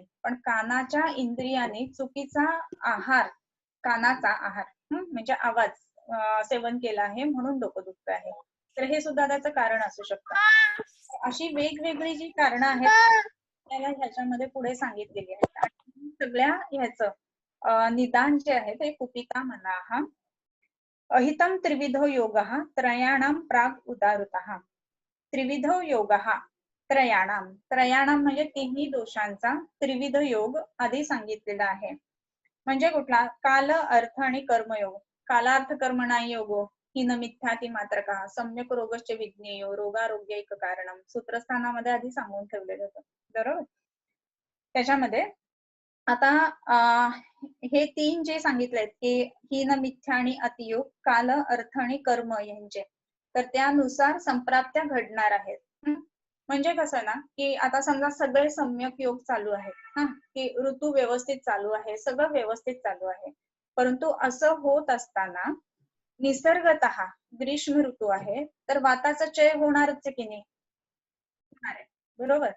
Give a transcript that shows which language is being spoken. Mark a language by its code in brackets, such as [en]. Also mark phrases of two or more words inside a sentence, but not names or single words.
[mr] पण कानाच्या इंद्रियाने चुकीचा आहार, कानाचा आहार म्हणजे आवाज सेवन केला आहे म्हणून डोकं दुखत आहे, तर हे सुद्धा त्याचं कारण असू शकतं. अशी वेगवेगळी जी कारणं आहेत त्याला ह्याच्यामध्ये पुढे सांगितलेली आहेत. आणि सगळ्या ह्याचं निदान जे आहे ते [sa] कुपिता मनाः अहितं त्रिविधो योगः त्रयाणां प्राग उदाहृतः. त्रिविधो योगः त्रयाणां. [mr] त्रयाणां म्हणजे तिन्ही दोषांचा त्रिविध योग आधी सांगितलेला आहे. म्हणजे कुठला? काल, अर्थ आणि कर्मयोग. [sa] कालार्थ कर्मणा योगो हिन मिथ्याति मात्रकः सम्यक रोगश्च विज्ञेयो रोगारोग्यैक कारणम. [mr] सूत्रस्थानामध्ये आधी सांगून ठेवलेलं होतं बरोबर. त्याच्यामध्ये आता हे 3 जे सांगितलेत की हिन मिथ्या आणि अतियोग, काल, अर्थ आणि कर्म यांचे, तर त्यानुसार संप्राप्त्या घडणार आहेत. म्हणजे कसं ना की आता समजा सगळे सम्यक योग चालू आहेत, की ऋतू व्यवस्थित चालू आहे, सगळं व्यवस्थित चालू आहे, परंतु असं होत असताना निसर्गतः ग्रीष्म ऋतू आहे तर वाताचा क्षय होणारच आहे की नाही, बरोबर.